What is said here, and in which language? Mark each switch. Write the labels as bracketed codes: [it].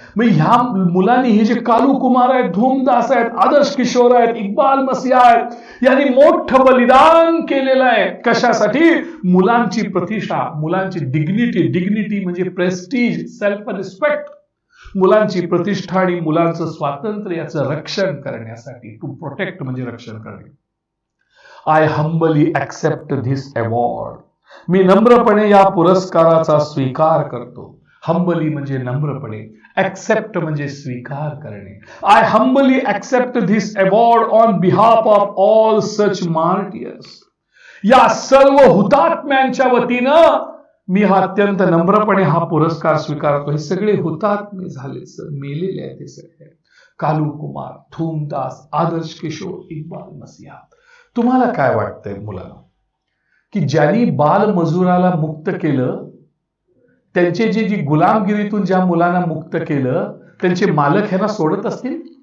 [mr] मग ह्या मुलांनी हे जे कालू कुमार आहेत, धूमदास आहेत, आदर्श किशोर आहेत, इक्बाल मसीहा आहेत, यांनी मोठं बलिदान केलेलं आहे. कशासाठी? मुलांची प्रतिष्ठा, मुलांची डिग्निटी म्हणजे प्रेस्टीज, सेल्फ रिस्पेक्ट, मुलांची प्रतिष्ठा आणि मुलांचं स्वातंत्र्य याचं रक्षण करण्यासाठी. [en] to protect [mr] म्हणजे रक्षण करणे. [en] I humbly accept this award. [mr] मी नम्रपणे या पुरस्काराचा स्वीकार करतो. हंबली म्हणजे नम्रपणे, ऍक्सेप्ट म्हणजे स्वीकार करणे. [en] I humbly accept this award on behalf of all such martyrs. [mr] या सर्व हुतात्म्यांच्या वतीनं मी हा अत्यंत नम्रपणे हा पुरस्कार स्वीकारतो. हे सगळे हुतात्मे झाले सर, मेलेले आहेत हे सगळे. कालू कुमार, धूमदास, आदर्श किशोर, इक्बाल मसीहा. तुम्हाला काय वाटतंय मुलांना, की ज्यांनी बालमजुराला मुक्त केलं, त्यांचे जी गुलामगिरीतून ज्या मुलांना मुक्त केलं, त्यांचे मालक ह्यांना सोडत असतील?